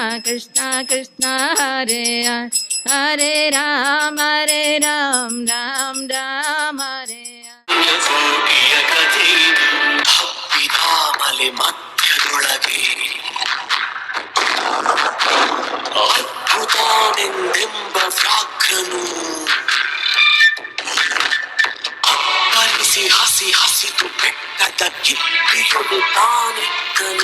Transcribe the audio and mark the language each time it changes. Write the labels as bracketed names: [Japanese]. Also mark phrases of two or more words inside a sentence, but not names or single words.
[Sanskrit] Krishna, Hare Hare, Hare Ram, Ram Ram, Hare Hare. [Kannada] ಕೋಟಿಯ ಕಥೆ ಹಬ್ಬಿದ ಮಲೆ ಮಧ್ಯದೊಳಗೆ ಅದ್ಭುತನೆಂದೆಂಬ ವ್ಯಾಘ್ರನು ಅಪ್ಪಳಿಸಿ ಹಸಿದು ಬೆಟ್ಟದ ಕಿಪ್ಪಿಯೊಳು ತಾನಿಕ್ಕನು.